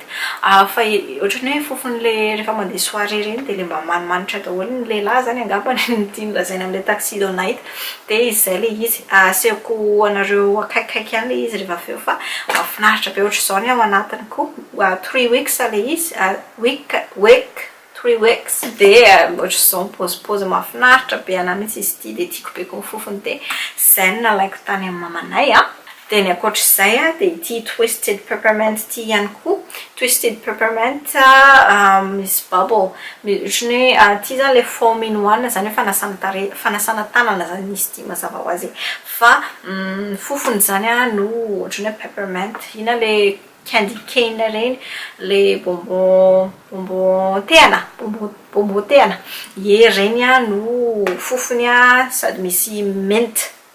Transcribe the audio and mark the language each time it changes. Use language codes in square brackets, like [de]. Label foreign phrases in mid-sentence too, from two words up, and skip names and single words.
[mg] Fa ohatrany hoe fofon'ilay rehefa mandeha soirée reny dia ilay mba manimanitra daholo ny lehilahy zany angamba ny tiany lazaina amin'ilay Tuxedo Night. Dia izay ilay izy asehoko anareo akaikikaiky ihany ilay izy rehefa avy eo fa mahafinaritra be ohatr'izao ny ao anatiny koa 3 weeks ilay izy week 3 weeks dia ohatr'izao mipôzipôzy mahafinaritra be anahy mihitsy izy ity dia tiako be koa ny fofony dia izay no nalaiko tany amin'ny mamanay. Dia ny ankoatr'izay dia ity Twisted Peppermint ity ihany koa. Twisted Peppermint misy bubble ohatrany hoe ity zany ilay [en] foam in one [mg] zany hoe fanasana tanana zany izy ity mazava ho azy fa fofony zany no ohatrany hoe peppermint ina ilay [en] candy cane [mg] reny le bonbon tehana reny no fofony sady misy mint.